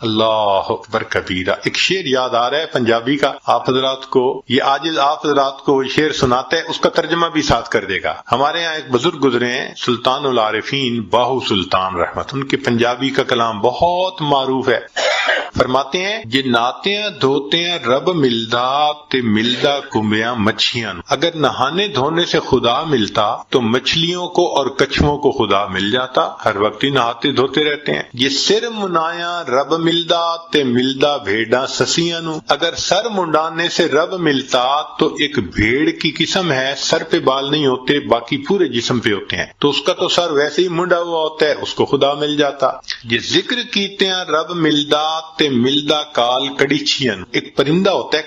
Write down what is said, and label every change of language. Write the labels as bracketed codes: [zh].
[ar] اللہ اکبر کبیرہ. [ur] ایک شعر یاد آ رہا ہے پنجابی کا، آپ حضرات کو یہ عاجز آپ حضرات کو شعر سناتا ہے، اس کا ترجمہ بھی ساتھ کر دے گا. ہمارے یہاں ایک بزرگ گزرے ہیں سلطان العارفین باہو سلطان رحمت، ان کے پنجابی کا کلام بہت معروف ہے. [pa] فرماتے ہیں جے ناتیاں دھوتیاں رب ملدا تے ملدا کمبیاں مچھیاں. [ur] اگر نہانے دھونے سے خدا ملتا تو مچھلیوں کو اور کچھووں کو خدا مل جاتا. ہر وقت ہی نہاتے دھوتے رہتے ہیں. [pa] یہ سر منایا رب ملدا تے ملدا بھیڑاں سسیاں نو. [ur] اگر سر منڈانے سے رب ملتا تو ایک بھیڑ کی قسم ہے، سر پہ بال نہیں ہوتے باقی پورے جسم پہ ہوتے ہیں، تو اس کا تو سر ویسے ہی منڈا ہوا ہوتا ہے، اس کو خدا مل جاتا. [pa] یہ ذکر کیتے ہیں رب ملدا تے ملدا کال کڑیچیاں. [ur] ایک پرندہ ہوتا ہے